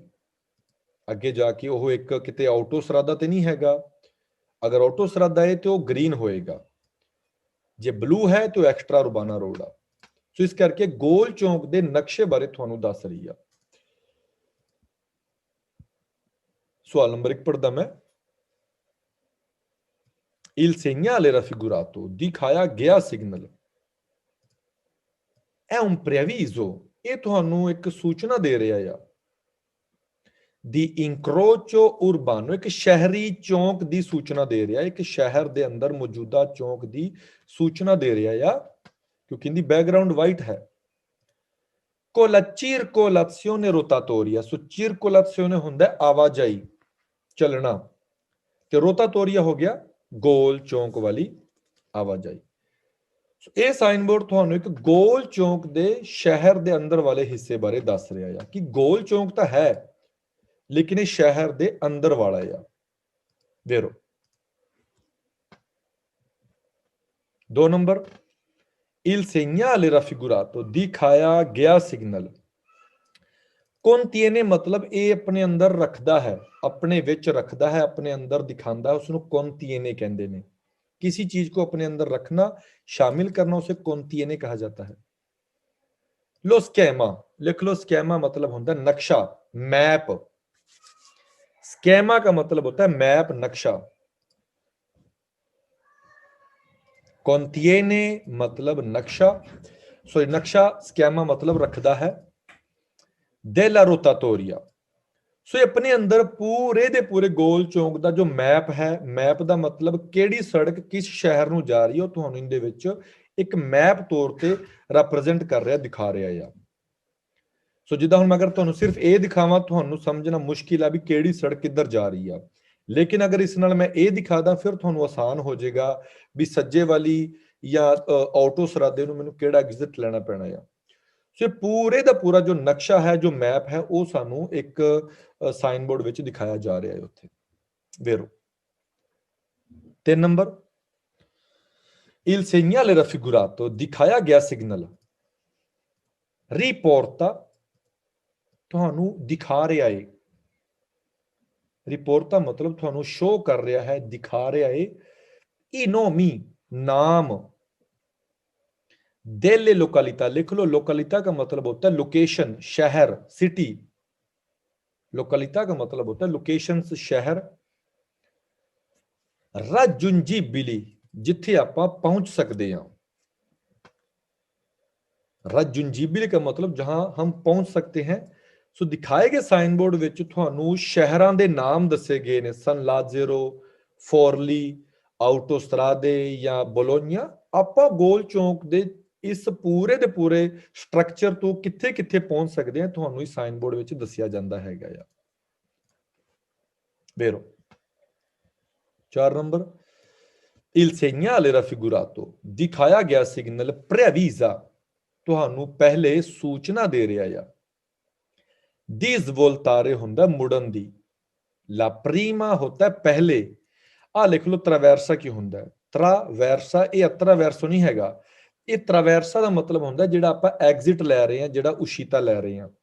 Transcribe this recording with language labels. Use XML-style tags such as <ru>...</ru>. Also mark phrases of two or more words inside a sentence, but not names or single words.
<pa>ਅੱਗੇ ਜਾ ਕੇ ਉਹ ਇੱਕ ਕਿਤੇ ਆਟੋਸਟਰਾਦਾ ਤੇ ਨਹੀਂ ਹੈਗਾ। ਅਗਰ ਆਟੋਸਟਰਾਦਾ ਹੈ ਤੇ ਉਹ ਗ੍ਰੀਨ ਹੋਏਗਾ, ਜੇ ਬਲੂ ਹੈ ਤੇ ਉਹ</pa> <it>extra urbana</it> <pa>ਰੋਡ ਆ। ਸੋ ਇਸ ਕਰਕੇ ਗੋਲ ਚੌਂਕ ਦੇ ਨਕਸ਼ੇ ਬਾਰੇ ਤੁਹਾਨੂੰ ਦੱਸ ਰਹੀ ਆ। ਸਵਾਲ ਨੰਬਰ 1 ਪੜਦਾ ਮੈਂ।</pa> <it>Il segnale raffigurato,</it> <pa>ਦਿਖਾਇਆ ਗਿਆ ਸਿਗਨਲ,</pa> <it>è un preavviso,</it> <pa>ਇਹ ਤੁਹਾਨੂੰ ਇੱਕ ਸੂਚਨਾ ਦੇ ਰਿਹਾ ਆ।</pa> <it>di incrocio urbano,</it> <pa>ਇੱਕ ਸ਼ਹਿਰੀ ਚੌਂਕ ਦੀ ਸੂਚਨਾ ਦੇ ਰਿਹਾ, ਇੱਕ ਸ਼ਹਿਰ ਦੇ ਅੰਦਰ ਮੌਜੂਦਾ ਚੌਂਕ ਦੀ ਸੂਚਨਾ ਦੇ ਰਿਹਾ ਆ, ਕਿਉਂਕਿ ਇਹਦੀ ਬੈਕਗ੍ਰਾਉਂਡ ਵਾਈਟ ਹੈ।</pa> <it>con la circolazione rotatoria,</it> <pa>ਸੋ circolazione ਹੁੰਦਾ ਆਵਾਜਾਈ, ਚੱਲਣਾ, ਤੇ ਰੋਟਾਟੋਰੀਆ ਹੋ ਗਿਆ ਗੋਲ ਚੌਂਕ ਵਾਲੀ ਆਵਾਜਾਈ। ਇਹ ਸਾਈਨ ਬੋਰਡ ਤੁਹਾਨੂੰ ਇੱਕ ਗੋਲ ਚੌਂਕ ਦੇ ਸ਼ਹਿਰ ਦੇ ਅੰਦਰ ਵਾਲੇ ਹਿੱਸੇ ਬਾਰੇ ਦੱਸ ਰਿਹਾ ਆ ਕਿ ਗੋਲ ਚੌਂਕ ਤਾਂ ਹੈ, ਲੇਕਿਨ ਇਹ ਸ਼ਹਿਰ ਦੇ ਅੰਦਰ ਵਾਲਾ ਆ। ਵੇਰੋ 2 ਨੰਬਰ,</pa> <it>Il segnale raffigurato,</it> <hi>दिखाया गया सिग्नल।</hi> <pa>contiene मतलब ਇਹ ਆਪਣੇ ਅੰਦਰ ਰੱਖਦਾ ਹੈ, ਆਪਣੇ ਵਿੱਚ ਰੱਖਦਾ ਹੈ, ਆਪਣੇ ਅੰਦਰ ਦਿਖਾਉਂਦਾ ਹੈ, ਉਸਨੂੰ contiene ਕਹਿੰਦੇ ਨੇ।</pa> <hi>किसी चीज को अपने अंदर रखना, शामिल करना, उसे contiene कहा जाता है।</hi> <it>lo schema,</it> <hi>लिख लो स्कैमा मतलब होता है नक्शा, मैप। स्कैमा का मतलब होता है मैप, नक्शा। contiene मतलब नक्शा, सॉरी नक्शा, स्कैमा मतलब रखदा है।</hi> <it>della rotatoria,</it> <pa>ਸੋ ਆਪਣੇ ਅੰਦਰ ਪੂਰੇ ਦੇ ਪੂਰੇ ਗੋਲ ਚੌਂਕ ਦਾ ਜੋ ਮੈਪ ਹੈ, ਮੈਪ ਦਾ ਮਤਲਬ ਕਿਹੜੀ ਸੜਕ ਕਿਸ ਸ਼ਹਿਰ ਨੂੰ ਜਾ ਰਹੀ ਹੈ, ਉਹ ਤੁਹਾਨੂੰ ਇਹਦੇ ਵਿੱਚ ਇੱਕ ਮੈਪ ਤੌਰ ਤੇ ਰਿਪਰੈਜ਼ੈਂਟ ਕਰ ਰਿਹਾ, ਦਿਖਾ ਰਿਹਾ ਆ। ਸੋ ਜਿੱਦਾਂ ਹੁਣ ਮੈਂ ਅਗਰ ਤੁਹਾਨੂੰ ਸਿਰਫ ਇਹ ਦਿਖਾਵਾਂ, ਤੁਹਾਨੂੰ ਸਮਝਣਾ ਮੁਸ਼ਕਿਲ ਆ ਵੀ ਕਿਹੜੀ ਸੜਕ ਕਿੱਧਰ ਜਾ ਰਹੀ ਆ। ਲੇਕਿਨ ਅਗਰ ਇਸ ਨਾਲ ਮੈਂ ਇਹ ਦਿਖਾਦਾ, ਫਿਰ ਤੁਹਾਨੂੰ ਆਸਾਨ ਹੋ ਜਾਏਗਾ ਵੀ ਸੱਜੇ ਵਾਲੀ ਜਾਂ ਆਟੋ ਸਰਾਦੇ ਨੂੰ ਮੈਨੂੰ ਕਿਹੜਾ ਐਗਜ਼ਿਟ ਲੈਣਾ ਪੈਣਾ ਆ। ਸੋ ਪੂਰੇ ਦਾ ਪੂਰਾ ਜੋ ਨਕਸ਼ਾ ਹੈ, ਜੋ ਮੈਪ ਹੈ, ਉਹ ਸਾਨੂੰ ਇੱਕ ਸਾਈਨ ਬੋਰਡ ਵਿੱਚ ਦਿਖਾਇਆ ਜਾ ਰਿਹਾ ਹੈ ਉੱਥੇ। ਵੇਰੋ 3 ਨੰਬਰ,</pa> <it>il segnale raffigurato,</it> <pa>ਦਿਖਾਇਆ ਗਿਆ ਸਿਗਨਲ, ਰਿਪੋਰਟਾ ਤੁਹਾਨੂੰ ਦਿਖਾ ਰਿਹਾ ਹੈ। ਰਿਪੋਰਟਾ ਮਤਲਬ ਤੁਹਾਨੂੰ ਸ਼ੋ ਕਰ ਰਿਹਾ ਹੈ, ਦਿਖਾ ਰਿਹਾ ਹੈ।</pa> <it>i nomi, नाम। delle località,</it> <hi>लिख लो, लोकलिता का मतलब होता है लोकेशन, शहर, सिटी। लोकलिता का मतलब होता है लोकेशन, शहर। raggiungibili, जिथे आप पहुंच सकते हैं। raggiungibili का मतलब जहां हम पहुंच सकते हैं। सो दिखाए गए</hi> <en>sign board</en> <pa>ਵਿੱਚ ਤੁਹਾਨੂੰ ਸ਼ਹਿਰਾਂ ਦੇ ਨਾਮ ਦੱਸੇ ਗਏ ਨੇ, ਸਨ ਲਾਜ਼ੇਰੋ, ਫੋਰਲੀ, ਆਊਟੋਸਟਰਾਦੇ ਜਾਂ ਬੋਲੋਗਨਾ। ਆਪਾਂ ਗੋਲ ਚੌਂਕ ਦੇ ਇਸ ਪੂਰੇ ਦੇ ਪੂਰੇ ਸਟਰਕਚਰ ਤੋਂ ਕਿੱਥੇ ਕਿੱਥੇ ਪਹੁੰਚ ਸਕਦੇ ਹਾਂ, ਤੁਹਾਨੂੰ ਇਸ</pa> <en>sign board</en> <pa>ਵਿੱਚ ਦੱਸਿਆ ਜਾਂਦਾ ਹੈਗਾ ਆ। ਵੇਰੋ 4 ਨੰਬਰ,</pa> <it>il segnale raffigurato,</it> <pa>ਦਿਖਾਇਆ ਗਿਆ ਸਿਗਨਲ preavisa, ਤੁਹਾਨੂੰ ਪਹਿਲੇ ਸੂਚਨਾ ਦੇ ਰਿਹਾ ਆ।</pa> <it>di svoltare</it> <pa>ਹੁੰਦਾ ਮੁੜਨ ਦੀ।</pa> <it>la prima</it> <hi>होता है पहले।</hi> <pa>ਆ ਲਿਖ ਲਓ traversa ਕੀ ਹੁੰਦਾ ਹੈ। traversa ਇਹ attraverso ਨਹੀਂ ਹੈਗਾ, ਇਹ traversa ਦਾ ਮਤਲਬ ਹੁੰਦਾ ਜਿਹੜਾ ਆਪਾਂ ਐਗਜ਼ਿਟ ਲੈ ਰਹੇ ਹਾਂ, ਜਿਹੜਾ ਉਸ਼ੀਤਾ ਲੈ ਰਹੇ ਹਾਂ।</pa>